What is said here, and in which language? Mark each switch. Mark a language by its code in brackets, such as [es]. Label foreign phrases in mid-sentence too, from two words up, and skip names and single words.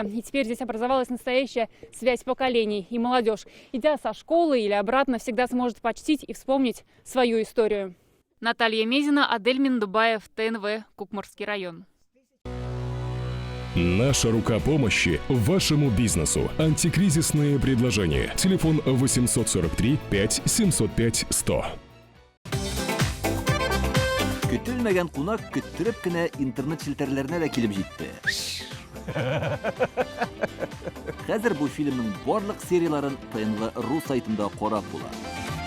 [ru] И теперь здесь образовалась настоящая связь поколений. И молодежь, идя со школы или обратно, всегда сможет почтить и вспомнить свою историю. Наталья Мезина, Адель Миндубаев, ТНВ, Кукмурский район. Наша рука помощи вашему бизнесу. Антикризисные предложения. Телефон 843 5 705 100. [tt] Көтелмәгән кунак көттүреп кенә интернет челтәрләренә дә килеп җитте. Хәзер бу фильмның барлык серияларын ТНВ.ру сайтында карап була.